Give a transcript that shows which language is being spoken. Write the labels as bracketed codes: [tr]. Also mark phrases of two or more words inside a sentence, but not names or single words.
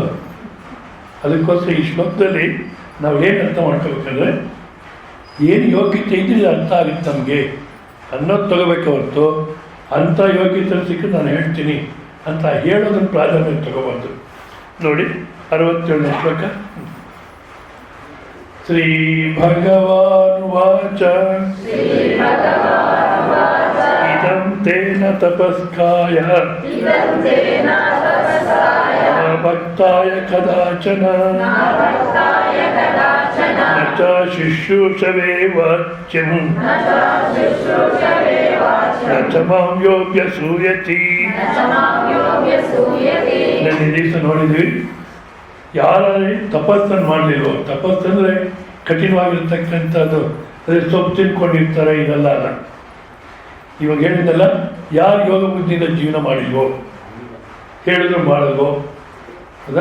[kn] ಅದಕ್ಕೋಸ್ಕರ ಈ ಶ್ಲೋಕದಲ್ಲಿ ನಾವು ಏನು ಅರ್ಥ ಮಾಡ್ಕೋಬೇಕಂದ್ರೆ, ಏನು ಯೋಗ್ಯತೆ ಇದ್ರೆ ಅರ್ಥ ಆಗುತ್ತೆ ನಮಗೆ ಅನ್ನೋದು ತಗೋಬೇಕು ಹೊರತು ಅಂಥ ಯೋಗ್ಯತೆ ಸಿಕ್ಕಿ ನಾನು ಹೇಳ್ತೀನಿ ಅಂತ ಹೇಳೋದನ್ನು ಪ್ರಾಧಾನ್ಯ ತಗೋಬಾರ್ದು. ನೋಡಿ 67ನೇ ಶ್ಲೋಕ. [sa] ಶ್ರೀ ಭಗವಾನುವಾಚ ಇದಂ ತೇನ ತಪಸ್ಕಾಯ ಭಕ್ತಾಯ ಕದಾಚನ ನ ಚ ಶುಶ್ರೂಷವೇ ವಾಚ್ಯಂ ನ ಚ ಮಾಂ ಯೋಗ್ಯಸೂಯತಿ. [kn] ನನ್ನ ದಿವಸ ನೋಡಿದ್ವಿ, ಯಾರೇ ತಪಸ್ಸನ್ನು ಮಾಡಲಿಲ್ವೋ, ತಪಸ್ಸಂದರೆ ಕಠಿಣವಾಗಿರ್ತಕ್ಕಂಥದ್ದು, ಅದೇ ಸೊಪ್ಪು ತಿನ್ಕೊಂಡಿರ್ತಾರೆ, ಇದೆಲ್ಲ ಅಲ್ಲ. ಇವಾಗ ಹೇಳಿದ್ದಲ್ಲ, ಯಾರು ಯೋಗ ಬುದ್ಧಿಯಿಂದ ಜೀವನ ಮಾಡಿಲ್ವೋ, ಹೇಳಿದ್ರು ಮಾಡಲ್ವೋ, ಹೌದಾ?